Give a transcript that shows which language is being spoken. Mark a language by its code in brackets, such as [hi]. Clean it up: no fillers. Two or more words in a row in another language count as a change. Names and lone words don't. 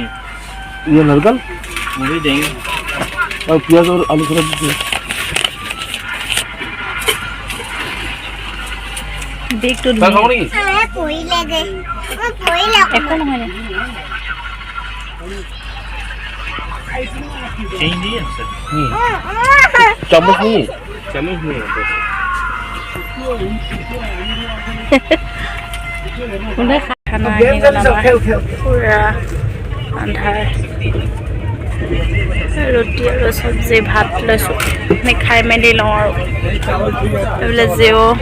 [hi] ये नरकल वो भी देंगे और प्याज और आलू थोड़ा दीजिए [en] big two [hi] क्या खाओगी [as] একো নহয় [hi] चेंज दिए सर चम्मच नहीं चम्मच नहीं है [as] কোনে খানা আহি গ'ল আমাৰ পূৰা আন্ধাৰ ৰুটি আৰু চব্জি ভাত লৈছোঁ আমি খাই মেলি লওঁ আৰু এইবিলাক জিঅ'